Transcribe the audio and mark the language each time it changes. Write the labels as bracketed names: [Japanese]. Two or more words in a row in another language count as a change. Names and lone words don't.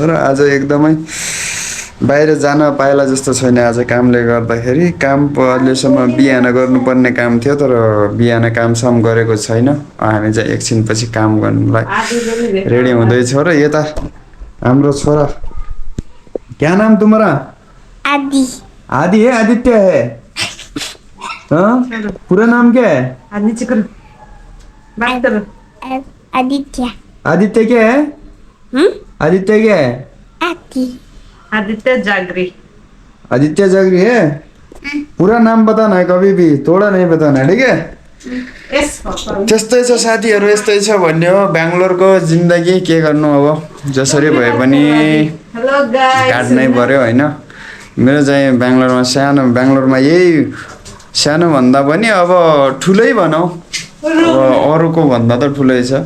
[Nepali] र आज एकदमै बाहिर जान पाएला जस्तो छैन आज कामले गर्दाखेरि। काम अहिलेसम्म बिहान गर्नुपर्ने काम थियो, तर बिहान कामसाम गरेको छैन। हामी चाहिँ एकछिनपछि काम गर्नुलाई रेडी हुँदैछौँ। र यता हाम्रो छोरा, [Hindi] क्या नाम तुम्हारा? आदि। आदि है? आदित्य है? हाँ? पूरा नाम क्या है? आदित्य। आदित्य क्या है? आदित्य क्या है? आदि। आदित्य जागरी। आदित्य जागरी है? पूरा नाम बताना है, कभी भी थोड़ा नहीं बताना है, ठीक है? [Nepali] त्यस्तै छ साथीहरू, यस्तै छ भन्ने हो बेङ्गलोरको जिन्दगी। के गर्नु अब, जसरी भए पनि काट्नै पर्यो होइन। मेरो चाहिँ बेङ्गलोरमा यही सानो भन्दा पनि अब ठुलै भनौँ, अरूको भन्दा त ठुलै छ।